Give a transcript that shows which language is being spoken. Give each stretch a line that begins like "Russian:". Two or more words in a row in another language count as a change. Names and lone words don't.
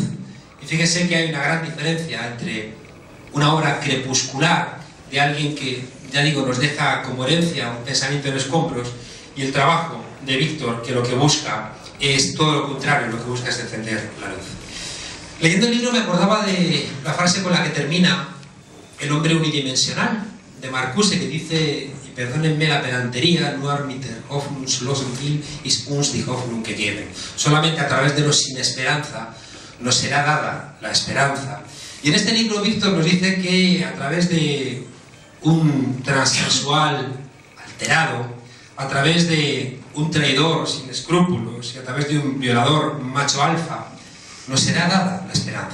Spanish: Y fíjense que hay una gran diferencia entre una obra crepuscular de alguien que, ya digo, nos deja como herencia un pensamiento en escombros, y el trabajo de Víctor, que lo que busca es todo lo contrario, lo que busca es encender la luz. Leyendo el libro me acordaba de la frase con la que termina El hombre unidimensional, de Marcuse, que dice, y perdónenme la pedantería,
German: nur mit der hoffnungslosen Will ist uns die Hoffnung gegeben.
Spanish: Solamente a través de los sin esperanza nos será dada la esperanza. Y en este libro Víctor nos dice que a través de un transexual alterado, a través de un traidor sin escrúpulos y a través de un violador macho alfa, nos será dada la esperanza.